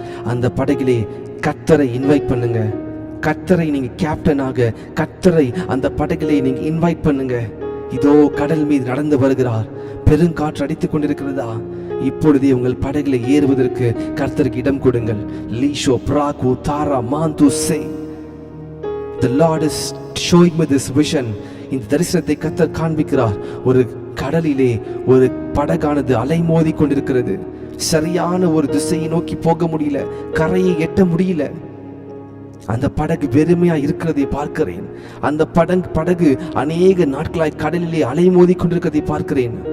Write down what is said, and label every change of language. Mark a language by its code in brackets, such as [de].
[ta] அந்த படகிலே கர்த்தரை இன்வைட் பண்ணுங்க. கர்த்தரை நீங்க கேப்டனாக, கர்த்தரை அந்த படகிலே நீங்க இன்வைட் பண்ணுங்க. இதோ கடல் மீது நடந்து வருகிறார். பெருங்காற்று அடித்துக் கொண்டிருக்கிறதா? இப்பொழுதே உங்கள் படகிலே ஏறுவதற்கு கர்த்தருக்கு இடம் கொடுங்கள். லீஷோ பிராகு தாரா மாந்து சே. [en] The Lord is showing me this vision. [ta] இந்த தரிசனத்தை கர்த்தர் காண்பிக்கிறார். ஒரு கடலிலே ஒரு படகானது அலைமோதி கொண்டிருக்கிறது. சரியான ஒரு திசையை நோக்கி போக முடியல, கரையை எட்ட முடியல. அந்த படகு வெறுமையா இருக்கிறதை பார்க்கிறேன். அந்த படகு அநேக நாட்களாய் கடலிலே அலைமோதி கொண்டிருக்கிறதை பார்க்கிறேன்.